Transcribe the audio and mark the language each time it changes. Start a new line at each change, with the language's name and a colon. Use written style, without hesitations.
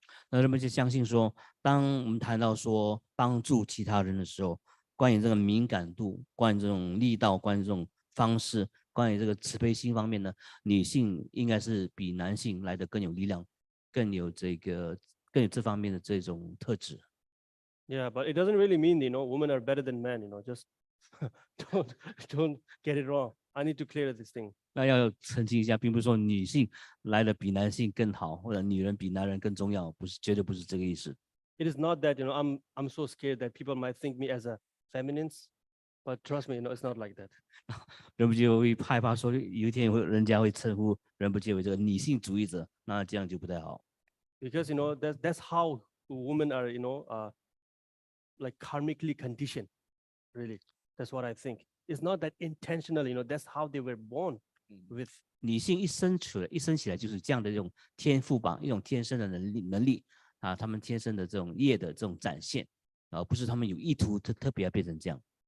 Chinese: 那人们就相信说，当我们谈到说帮助其他人的时候，关于这个敏感度，关于这种力道，关于这种方式，关于这个慈悲心方面呢，女性应该是比男性来得更有力量，更有这方面的这种特质。
English: Yeah, but it doesn't really mean, women are better than men, just don't get it wrong. I need to clear this thing.
Chinese: 那要澄清一下，并不是说女性来的比男性更好，或者女人比男人更重要，绝对不是这个意思。
English: It is not that, I'm so scared that people might think me as a feminine. But trust me, it's not like that.
Chinese: 仁波切会害怕说有一天人家会称呼仁波切为这个女性主义者，那这样就不太好。
English: Because that's how women are like karmically conditioned. Really, that's what I think. It's not that intentional. That's how they were born with.
Chinese: 女性一生起来就是这样的一种天赋吧，一种天生的能力啊，他们天生的这种业的这种展现，而不是他们有意图特别要变成这样。